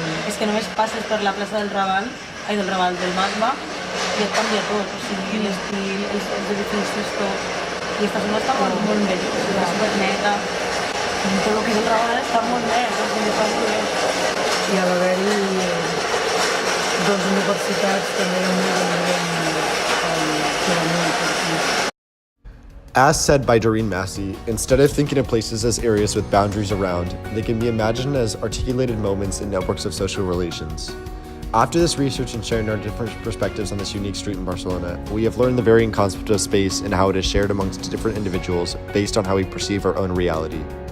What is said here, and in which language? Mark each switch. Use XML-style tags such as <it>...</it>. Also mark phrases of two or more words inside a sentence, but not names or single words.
<ca>És que només passes per la plaça del Raval, del Magba, i et canvia tot, o sigui, l'estil, els edificis, tot. I esta zona està molt bé, o sigui, és superneta. I tot el que és el Raval està molt net, o sigui, fa molt bé. I a l'haver-hi dues universitats també molt</ca> <en>As said by Doreen Massey, instead of thinking of places as areas with boundaries around, they can be imagined as articulated moments in networks of social relations. After this research and sharing our different perspectives on this unique street in Barcelona, we have learned the varying concept of space and how it is shared amongst different individuals based on how we perceive our own reality.</en>